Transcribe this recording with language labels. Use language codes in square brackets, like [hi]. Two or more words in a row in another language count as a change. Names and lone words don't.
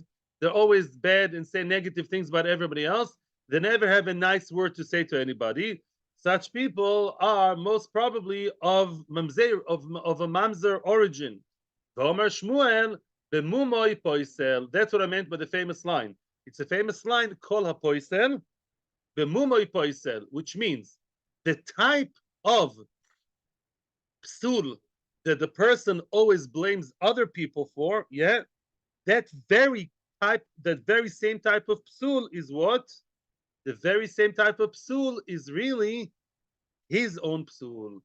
[en] They're always bad and say negative things about everybody else. They never have a nice word to say to anybody. Such people are most probably of a mamzer origin. [he] Shmuel, b'mumoy poisel. [en] That's what I meant by the famous line. It's a famous line, [he] kol hapoisel, b'mumoy poisel, [en] which means the type of psul that the person always blames other people for, that very same type of psul is what? The very same type of psul is really his own psul.